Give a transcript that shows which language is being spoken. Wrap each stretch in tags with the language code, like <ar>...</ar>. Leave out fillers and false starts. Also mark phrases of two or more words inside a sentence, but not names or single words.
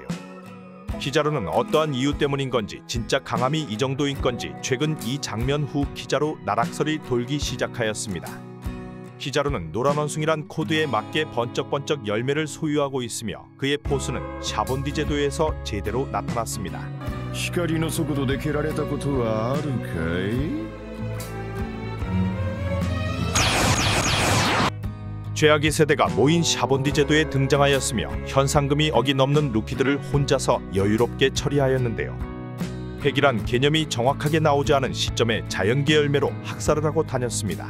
<ko>키자루는 어떠한 이유 때문인 건지 진짜 강함이 이 정도인 건지 최근 이 장면 후 키자루 나락설이 돌기 시작하였습니다. 키자루는 노란 원숭이란 코드에 맞게 번쩍번쩍 열매를 소유하고 있으며 그의 포스는 샤본디 제도에서 제대로 나타났습니다.</ko> <ja>光の速度で蹴られたことはあるかい？</ja> <ko>죄악의 세대가 모인 샤본디 제도에 등장하였으며 현상금이 억이 넘는 루피들을 혼자서 여유롭게 처리하였는데요. 핵이란 개념이 정확하게 나오지 않은 시점에 자연계 열매로 학살을 하고 다녔습니다.</ko>